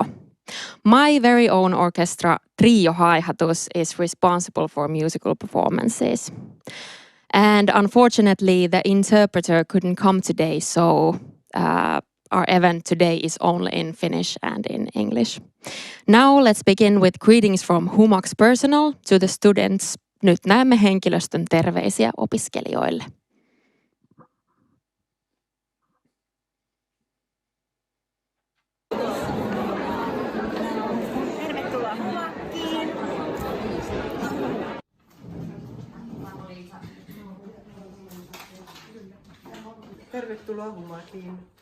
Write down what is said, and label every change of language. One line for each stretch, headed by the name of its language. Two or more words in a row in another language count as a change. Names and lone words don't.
English: My very own orchestra, Trio Haihatus, is responsible for musical performances. And unfortunately, the interpreter couldn't come today, so our event today is only in Finnish and in English. Now let's begin with greetings from Humak's personnel to the students.
Finnish: Nyt näemme henkilöstön terveisiä opiskelijoille. Tervetuloa Humakkiin. Tervetuloa Humakiin.